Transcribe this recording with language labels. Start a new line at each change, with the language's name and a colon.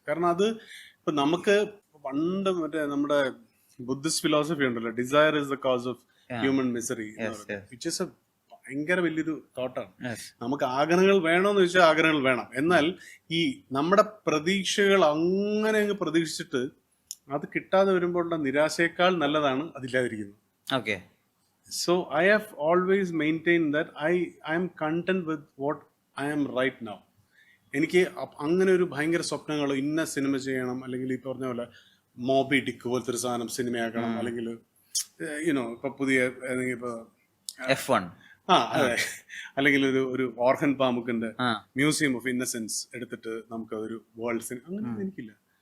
Malayalam: കാരണം അത് ഇപ്പൊ നമുക്ക് പണ്ട് നമ്മുടെ ബുദ്ധിസ്റ്റ് ഫിലോസഫി ഉണ്ടല്ലോ,
English: desire is the cause of human misery, which is a
Malayalam: ഭയങ്കര വലിയൊരു തോട്ടാണ്. നമുക്ക് ആഗ്രഹങ്ങൾ വേണോന്ന് ചോദിച്ചാൽ ആഗ്രഹങ്ങൾ വേണം. എന്നാൽ ഈ നമ്മുടെ പ്രതീക്ഷകൾ അങ്ങനെ അങ്ങ് പ്രതീക്ഷിച്ചിട്ട് അത് കിട്ടാതെ വരുമ്പോഴുള്ള നിരാശയേക്കാൾ നല്ലതാണ് അതില്ലാതിരിക്കുന്നത്. Okay.
English: So I have always maintained that I am content with what I am right now.
Malayalam: എനിക്ക് അങ്ങനെ ഒരു ഭയങ്കര സ്വപ്നങ്ങളോ ഇന്ന സിനിമ ചെയ്യണം, അല്ലെങ്കിൽ ഈ പറഞ്ഞ പോലെ മോബി ഡിക്ക് പോലത്തെ ഒരു സാധനം സിനിമയാക്കണം, അല്ലെങ്കിൽ ഇപ്പൊ പുതിയ ഇപ്പൊ F1 അതെ, അല്ലെങ്കിൽ ഒരു ഓർഹൻ പാമുക്കിന്റെ മ്യൂസിയം ഓഫ് ഇന്നസെൻസ് എടുത്തിട്ട് നമുക്ക് അതൊരു വേൾഡ് സിനിമ, അങ്ങനെ എനിക്കില്ല.